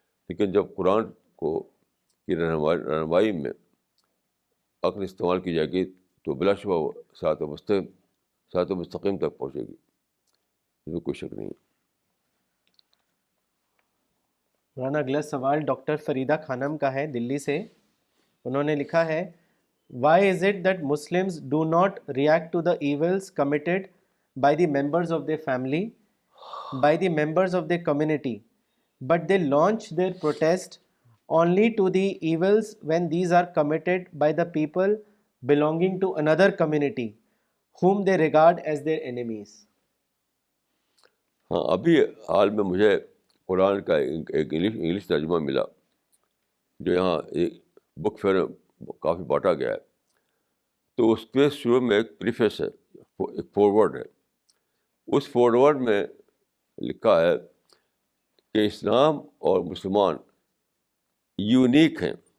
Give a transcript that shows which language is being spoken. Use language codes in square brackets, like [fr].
[ur] لیکن جب قرآن کی رہنمائی میں عقل استعمال کی جائے گی تو بلا شبہ وہ صراط مستقیم تک پہنچے گی, اس میں کوئی شک نہیں. مولانا اگلا سوال ڈاکٹر فریدہ خانم کا ہے دلی سے. انہوں نے لکھا ہے, [en] Why is it that Muslims do not react to the evils committed by the members of their family, by the members of their community, but they launch their protest only to the evils when these are committed by the people belonging to another community whom they regard as their enemies. [ur] ہاں, ابھی حال میں مجھے قرآن کا ایک English ترجمہ ملا جو یہاں ایک بک فیئر میں کافی بانٹا گیا ہے. تو اس کے شروع میں ایک پریفیس ہے, ایک فورورڈ ہے. اس فورورڈ میں لکھا ہے کہ اسلام اور مسلمان یونیک ہیں.